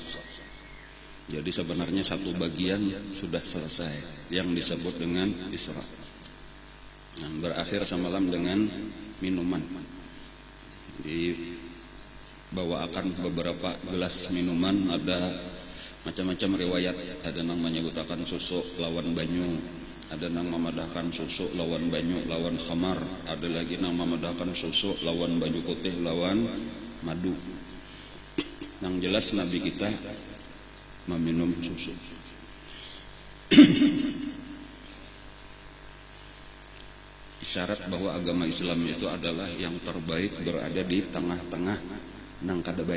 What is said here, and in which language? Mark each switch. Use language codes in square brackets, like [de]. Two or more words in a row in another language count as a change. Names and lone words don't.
[id] Jadi sebenarnya satu bagian sudah selesai yang disebut dengan Isra. Nah, berakhir semalam dengan minuman. [bjn] Dibawakan beberapa gelas minuman, ada macam-macam riwayat, ada yang menyebutkan susu lawan banyu, ada yang memadahkan susu lawan banyu lawan khamar, ada lagi yang memadahkan susu lawan banyu putih lawan madu. [id] Yang jelas Nabi kita meminum susu. [bjn] Isyarat bahwa agama Islam itu adalah yang terbaik, berada di tengah-tengah nang kada baik.